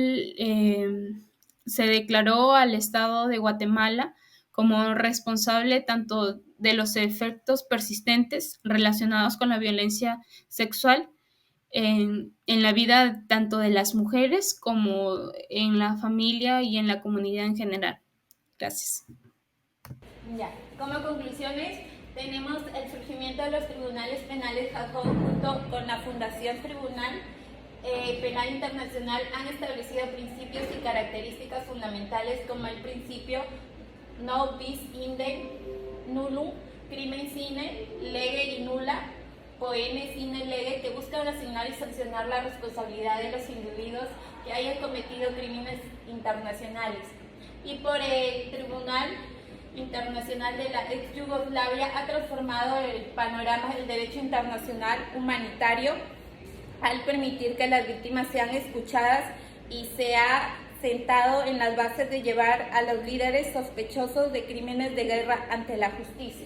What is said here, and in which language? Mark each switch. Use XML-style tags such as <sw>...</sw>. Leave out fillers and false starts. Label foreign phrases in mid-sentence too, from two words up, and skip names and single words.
<es>se declaró al Estado de Guatemala como responsable tanto de los efectos persistentes relacionados con la violencia sexual en la vida tanto de las mujeres como en la familia y en la comunidad en general. Gracias. Ya, como conclusiones, tenemos el surgimiento de los tribunales penales</es> <la>ad hoc</la> <es>junto con la Fundación Tribunal Penal Internacional han establecido principios y características fundamentales como el principio</es> <la>no bis idem nullum, crimen sine lege</la> <es>y</es> <la>nulla poene sine lege,</la> <es>que buscan asignar y sancionar la responsabilidad de los individuos que hayan cometido crímenes internacionales. Y por el Tribunal Internacional de la ex Yugoslavia ha transformado el panorama del derecho internacional humanitario al permitir que las víctimas sean escuchadas y sea sentado en las bases de llevar a los líderes sospechosos de crímenes de guerra ante la justicia.</es>